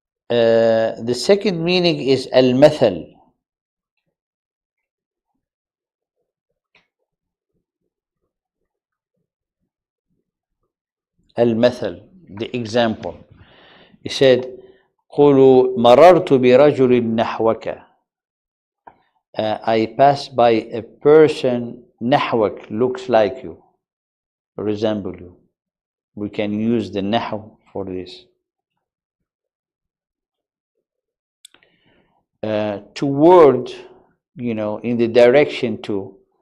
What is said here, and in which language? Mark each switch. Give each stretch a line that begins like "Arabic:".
English: The second meaning is المثل. المثل, the example. He said
Arabic: قولوا مررت برجل نحوك.
English: I passed by a person نحوك, looks like you, resemble you. We can use the نحو for this. Toward, in the direction to.